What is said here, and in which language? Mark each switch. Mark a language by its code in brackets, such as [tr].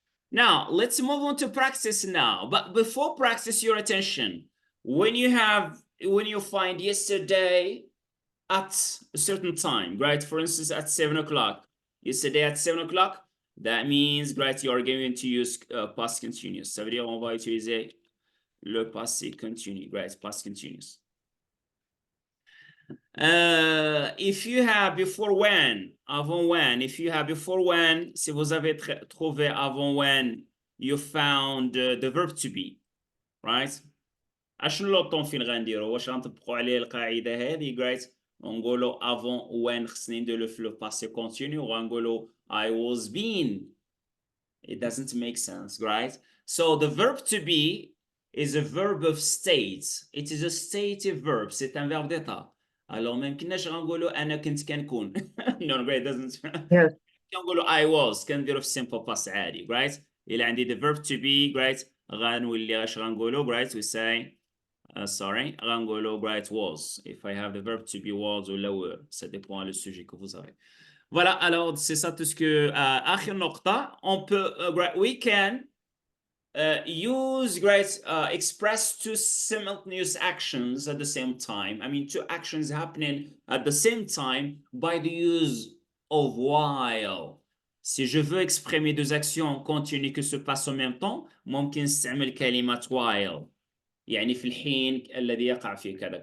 [en] Now let's move on to practice now. But before practice, your attention. When you find yesterday at a certain time, right? For instance, at 7 o'clock. Yesterday at 7 o'clock, that means right you are going to use past continuous. [fr] Ça veut dire on va utiliser le passé continu, right? [en] Past continuous. If you have before when, avant when, if you have before when, [fr] si vous avez trouvé avant [en] when, you found the verb to be, right? [ar] اشنو لوطون فين غنديرو واش غنطبقوا عليه القاعده هذه right ونقولوا [fr] avant [ar] when خصني نديرو في لو [fr] passé continu [ar] وغنقولوا [en] I was being. It doesn't make sense, right? So the verb to be is a verb of state. It is a stative verb. [fr] C'est un verbe d'état. [ar] Alors ما يمكنناش غنقولوا انا كنت كنكون. [en] No, great, doesn't. Yes. [ar] كنقولوا [en] I was [ar] كنديرو في [en] simple past [ar] عادي, [en] right? [ar] إلا عندي [en] the verb to be, right? [ar] غنولي اش غنقولوا, right? [en] We say sorry, [ar] غنقولوا [en] right was. If I have the verb to be was [ar] ولا [en] were, [fr] ça dépend le sujet que vous avez. Voilà, alors c'est ça tout ce que [ar] آخر نقطة. [fr] On peut [en] we can use express two simultaneous actions at the same time. I mean two actions happening at the same time by the use of while. [fr] Si je veux exprimer deux actions continues qui se passent en même temps, [ar] ممكن نستعمل كلمة [fr] while. [ar] يعني في الحين الذي يقع فيه كذا.